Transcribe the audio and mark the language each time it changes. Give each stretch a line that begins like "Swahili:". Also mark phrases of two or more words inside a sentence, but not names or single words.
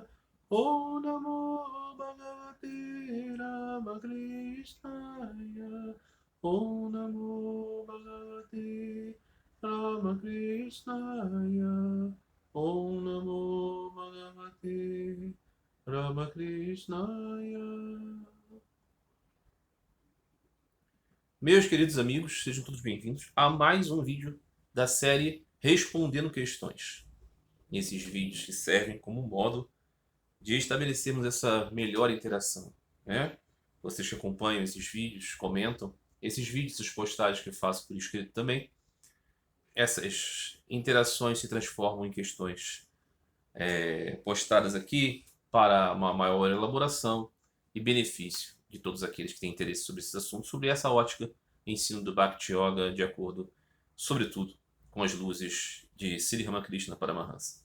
Sanskrit: ॐ नमो भगवते रामकृष्णाय. ॐ नमो भगवते रामकृष्णाय. ॐ नमो भगवते रामकृष्णाय.
Portuguese: Meus queridos amigos, sejam todos bem-vindos a mais um vídeo da série Respondendo Questões. Esses vídeos que servem como modo de estabelecermos essa melhor interação, né? Vocês que acompanham esses vídeos, comentam esses vídeos, essas postagens que eu faço por escrito também, essas interações se transformam em questões postadas aqui para uma maior elaboração e benefício de todos aqueles que têm interesse sobre esses assuntos, sobre essa ótica ensino do Bhakti Yoga, de acordo, sobretudo, com as luzes de Sri Ramakrishna Paramahansa.